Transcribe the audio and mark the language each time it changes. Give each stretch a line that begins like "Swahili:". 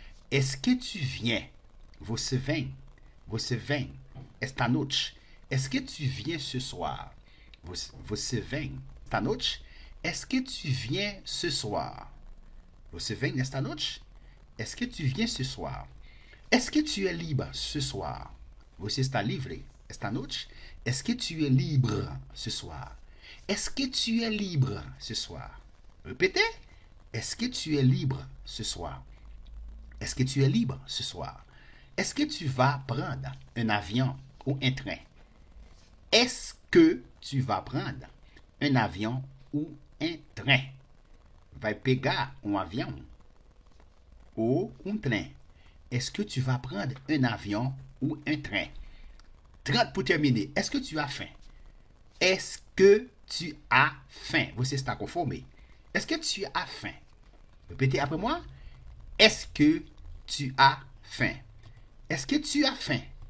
French: Est-ce que tu viens?
Portuguese: Você vem? Você vem? Esta noite?
French: Est-ce que tu viens ce soir?
Portuguese: Você vem? Esta noite?
French: Est-ce que tu viens ce soir?
Portuguese: Você vem nesta noite?
French: Est-ce que tu viens ce soir? Est-ce que tu es libre ce soir?
Portuguese: Você está livre esta noite?
French: Est-ce que tu es libre ce soir? Est-ce que tu es libre ce soir? Répétez. Est-ce que tu es libre ce soir? Est-ce que tu es libre ce soir? Est-ce que tu vas prendre un avion ou un train? Est-ce que tu vas prendre un avion ou un train?
Portuguese: Vai pegar avião ou train?
French: Est-ce que tu vas prendre un avion ou un train? 30 pour terminer. Est-ce que tu as faim? Est-ce que tu as faim?
Portuguese: Você está com fome?
French: Est-ce que tu as faim? Répétez après moi. Est-ce que tu as faim? Est-ce que tu as faim?